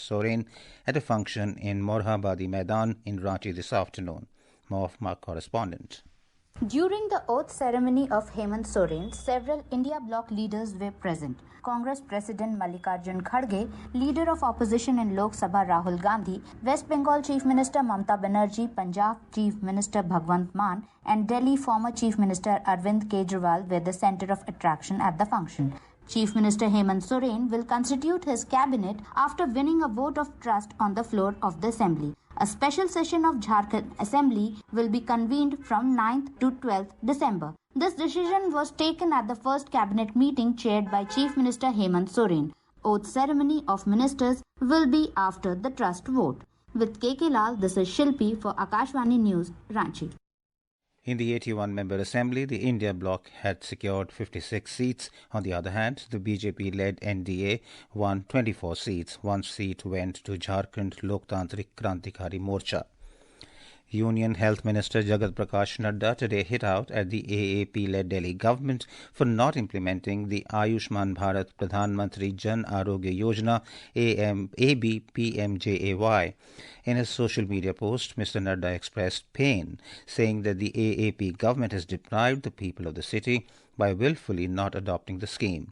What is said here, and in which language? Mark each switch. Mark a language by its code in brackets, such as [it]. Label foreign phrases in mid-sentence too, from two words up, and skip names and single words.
[en] Soren at a function in Morhabadi Maidan in Ranchi this afternoon. More from our correspondent. During the oath ceremony of Hemant Soren, several India bloc leaders were present. Congress President Mallikarjun Kharge, Leader of Opposition in Lok Sabha Rahul Gandhi, West Bengal Chief Minister Mamata Banerjee, Punjab Chief Minister Bhagwant Mann and Delhi former Chief Minister Arvind Kejriwal were the centre of attraction at the function. Chief Minister Hemant Soren will constitute his cabinet after winning a vote of trust on the floor of the Assembly. A special session of Jharkhand Assembly will be convened from 9th to 12th December. This decision was taken at the first cabinet meeting chaired by Chief Minister Hemant Soren. Oath ceremony of ministers will be after the trust vote. With KK Lal, this is Shilpi for Akashvani News, Ranchi. In the 81-member assembly, the India bloc had secured 56 seats. On the other hand, the BJP-led NDA won 24 seats. 1 seat went to Jharkhand Loktantrik Krantikari Morcha. Union Health Minister Jagat Prakash Nadda today hit out at the AAP-led Delhi government for not implementing the Ayushman Bharat Pradhan Mantri Jan Arogya Yojana ABPMJAY. In a social media post, Mr. Nadda expressed pain, saying that the AAP government has deprived the people of the city by willfully not adopting the scheme.